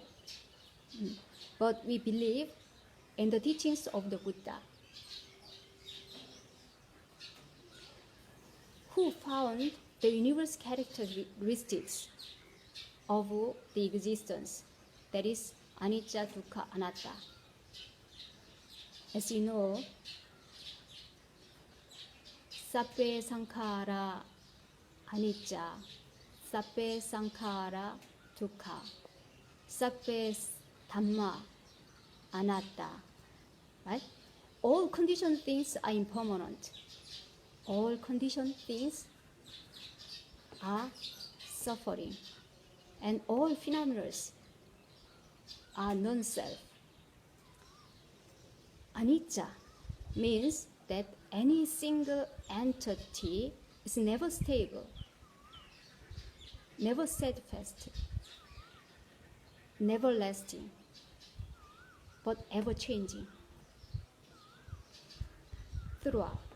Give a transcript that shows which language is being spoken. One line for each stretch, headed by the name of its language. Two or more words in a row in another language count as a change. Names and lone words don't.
English: But we believe in the teachings of the Buddha, who found the universal characteristics of the existence, that is,
Pali: anicca, dukkha, anatta.
English: As you know,
Pali: sabbe sankhara anicca, sabbe sankhara dukkha, sabbe Dhamma anatta,
English: right? All conditioned things are impermanent. All conditioned things are suffering. And all phenomena are non-self. Anicca means that any single entity is never stable, never steadfast, never lasting, but ever changing throughout.